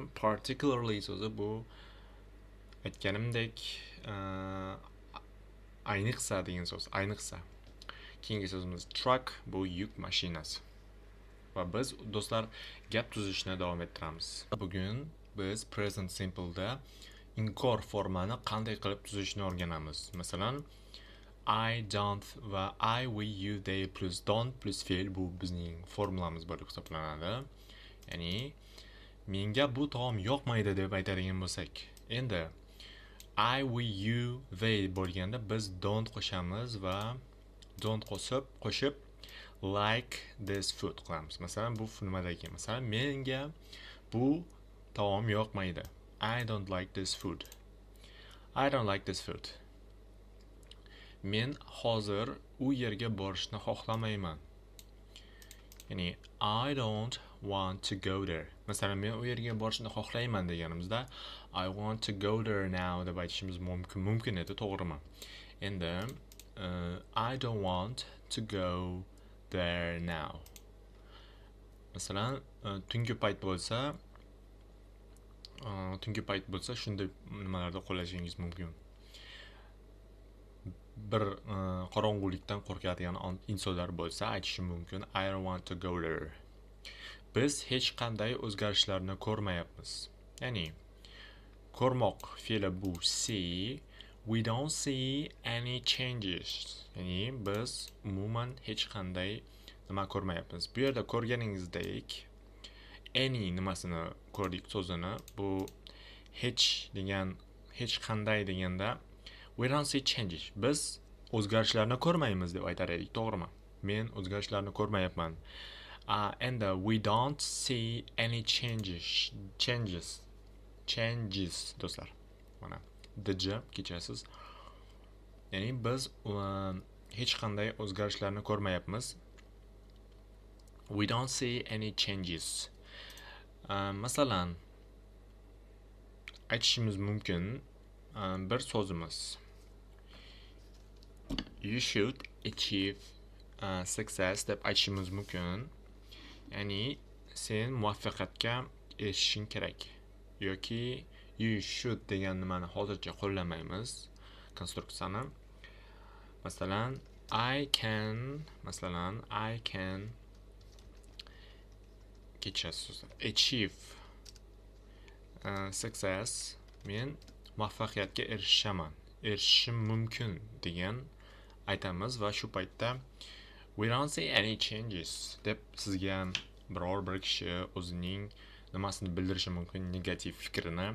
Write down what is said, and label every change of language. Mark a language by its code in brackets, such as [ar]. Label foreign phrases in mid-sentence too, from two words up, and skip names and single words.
[uz] Particularly so'zi bu aytganimdek ayniqsa degan so'z, ayniqsa. Keyingi so'zimiz truck, bu yuk mashinasi. Va biz do'stlar gap tuzishni davom ettiramiz. Bugun biz [en] present simple [uz] da inkor formani qanday qilib tuzishni o'rganamiz. Masalan, [en] I don't va I, we, you, they plus don't plus [uz] fe'l bu bizning formulamiz bo'lib hisoblanadi. Ya'ni menga bu taom yoqmaydi deb aytadigan bo'lsak, endi [en] I, we, you, they [uz] bo'lganda biz don't qo'shamiz va don't qo'shib [en] like this food [uz] qilamiz. Masalan, bu nimadagi? Masalan, menga bu taom yoqmaydi. [en] I don't like this food. I don't like this food. [uz] Men hozir u yerga borishni xohlamayman. [en] Ya'ni I don't want to go there. [uz] Masalan, men u yerga borishni xohlayman deganimizda [en] I want to go there now [uz] deb aytishimiz mumkin edi, to'g'rimi? [en] Endi I don't want to go there now. [uz] Masalan, tungi payt bo'lsa shunday nimalarda qo'llashingiz mumkin. Bir qorong'ulikdan qo'rqadigan insonlar bo'lsa aytishi mumkin [en] I don't want to go there. [uz] Biz hech qanday o'zgarishlarni ko'rmayapmiz. Ya'ni ko'rmoq fe'li bu see. [en] We don't see any changes. [uz] Ya'ni biz umuman hech qanday nima ko'rmayapmiz. Bu yerda ko'rganingizdek any nimasini ko'rdik so'zini. Bu hech qanday deganda [en] we don't see changes. [uz] Biz o'zgarishlarni ko'rmaymiz deb aytar edik, to'g'rimi? Men o'zgarishlarni ko'rmayapman. [en] And we don't see any changes do'stlar. [uz] Mana dj kechasiz. Ya'ni biz hech qanday o'zgarishlarni ko'rmayapmiz. [en] We don't see any changes. [uz] Masalan, aytishimiz mumkin bir so'zimiz [en] you should achieve success [uz] deb aytishimiz mumkin. Ya'ni sen muvaffaqiyatga erishishing kerak yoki [en] you should [uz] degan nimani hozircha qo'llamaymiz konstruksiyani. Masalan, [en] I can kechasiz achieve success, [uz] men muvaffaqiyatga erishishim mumkin degan aytamiz va shu paytda [en] we don't see any changes [uz] deb sizga biror bir kishi o'zining nimasini bildirishi mumkin, negativ fikrini.